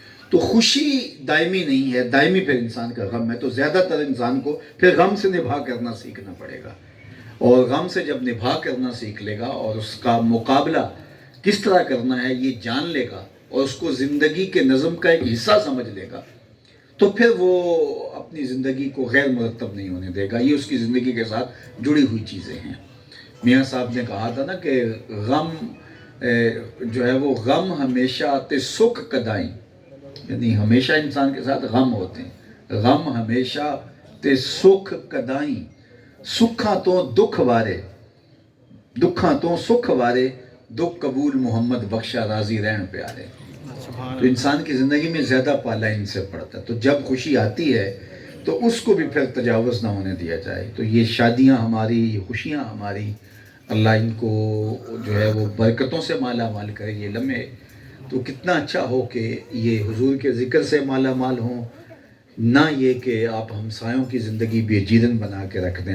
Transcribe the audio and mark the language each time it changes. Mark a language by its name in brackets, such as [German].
[Urdu] تو خوشی دائمی نہیں ہے, دائمی پھر انسان کا غم ہے. تو زیادہ تر انسان کو پھر غم سے نبھا کرنا سیکھنا پڑے گا, اور غم سے جب نبھا کرنا سیکھ لے گا اور اس کا مقابلہ کس طرح کرنا ہے یہ جان لے گا اور اس کو زندگی کے نظم کا ایک حصہ سمجھ لے گا, تو پھر وہ اپنی زندگی کو غیر مرتب نہیں ہونے دے گا. یہ اس کی زندگی کے ساتھ جڑی ہوئی چیزیں ہیں. میاں صاحب نے کہا تھا نا کہ غم جو ہے وہ [Punjabi] غم ہمیشہ تے سکھ کدائیں, [Urdu] یعنی ہمیشہ انسان کے ساتھ غم ہوتے ہیں. [Punjabi] غم ہمیشہ تے سکھ کدائیں, سکھاں تو دکھ وارے, دکھاں تو سکھ وارے, دکھ قبول محمد بخشا راضی رہن پیارے. [Urdu] تو انسان کی زندگی میں زیادہ پالا ان سے پڑتا ہے. تو جب خوشی آتی ہے تو اس کو بھی پھر تجاوز نہ ہونے دیا جائے. تو یہ شادیاں ہماری, یہ خوشیاں ہماری, اللہ ان کو جو ہے وہ برکتوں سے مالا مال کرے. یہ لمحے تو کتنا اچھا ہو کہ یہ حضور کے ذکر سے مالا مال ہوں, نہ یہ کہ آپ ہمسایوں کی زندگی بے جیرن بنا کے رکھ دیں.